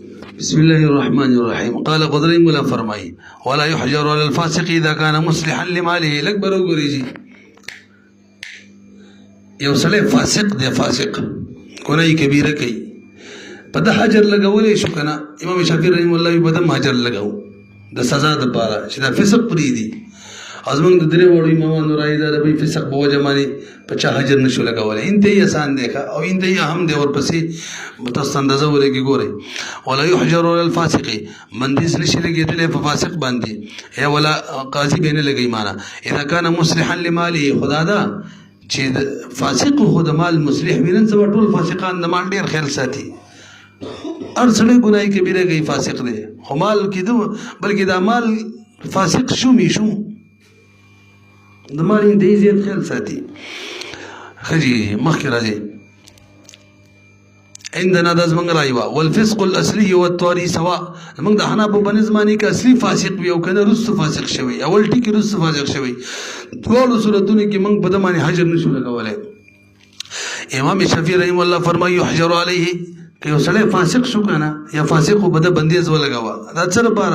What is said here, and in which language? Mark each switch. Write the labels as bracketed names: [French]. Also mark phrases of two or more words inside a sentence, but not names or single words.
[Arabic] بسم الله الرحمن الرحيم. قال قدري مولا فرمائی ولا يحجر على الفاسق اذا كان مصلحا لماله. [Pashto] لکبر وګورئ جی یو سړی فاسق دی، فاسق ګناه کبیره کوي، په ده حجر لګولی شو که نه؟ امام شافعي رحمه الله په ده حجر لګو د سزا دپاره چې دا فسق پرېږدي. او زمونږ د درې واړو امامانو رایې ده د فسق په وجه باندې په چا حجر نشو لګولی. انتهایی آسان دی او انتهایی اهم دی. ورپسې تاسو اندازه ولګي ګورئ [Arabic] ولا يحجر على الفاسق، [Pashto] بندیز نشي لګېدلی په فاسق باندې، یا ولا قاضي به نه لګوي. [Arabic] معنا اذا كان مصلحا لماله، [Pashto] خدا ده چې فاسق خو د مال مصلح وي. نن سبا ټول فاسقان د مال ډېر خیال ساتي. هر سړی ګناه کبیره کوي، فاسق دی، خو مال کېدو بلکې دا مال فاسق شو می شو د مال انتهایی زیات خیال ساتي. ښه جي مخکې راځي عندنا دا زمونږ رایه وه [Arabic] والفسق الاصلي والطاري سواء. [Pashto] زمونږ د حنابو په نظم باندې که اصلي فاسق وي او که نه وروسته فاسق شوی، اول ټکي وروسته فاسق شوی، دواړو صورتونو کې موږ په ده باندې حجر نشو لګولی. امام شافعي رحمه الله فرمایي [Arabic] یحجر علیه، [Pashto] که یو سړی فاسق شو که نه یا فاسق خو به ده بندیز ولګوه، دا څه لپاره؟